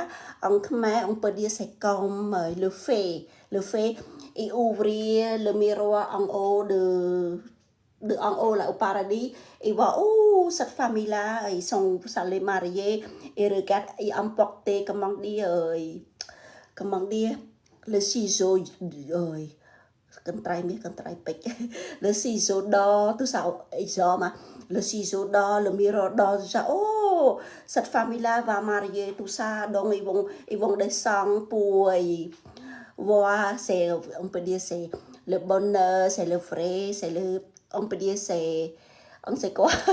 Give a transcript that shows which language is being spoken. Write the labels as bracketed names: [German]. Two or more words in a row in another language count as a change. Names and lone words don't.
[French] En Khmer, on peut dire c'est comme le fait, et ouvrir le miroir en haut en haut là au paradis, et voir, oh, cette famille-là, ils sont allés marier, et regarde, ils emportaient, comment dire, le ciseau, Cần trai bịch le ciseau d'or tout ça mà le ciseau d'or le miroir d'or tout ça oh cette famille là va marier tout ça donc ils vont descendre pour voir c'est on peut dire c'est le bonheur c'est le vrai c'est le on peut dire c'est on sait quoi